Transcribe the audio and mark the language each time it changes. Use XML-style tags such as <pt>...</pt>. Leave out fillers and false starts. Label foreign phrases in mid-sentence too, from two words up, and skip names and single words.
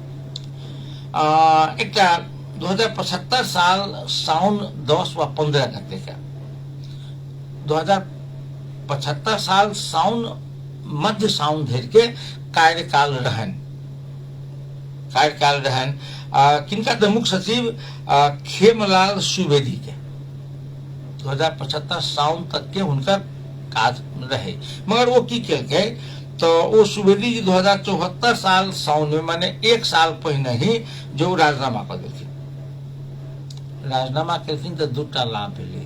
<mai>एकटा 2075 साल साउन 10 वा 15 गते के 2075 साल साउन मध्य साउन धरि के कार्यकाल रहन। किनका तऽ मुख्य सचिव खेमलाल सुवेदी के 2075 साउन तक के हुनकर काज रहे। मगर वो की केलकै तो वो सुवेदी जी 2074 साल साउन में, माने 1 साल पहिने ही जो राजीनामा कर देलखिन। राजीनामा केलखिन तो 2टा लाभ भेलै।</mai>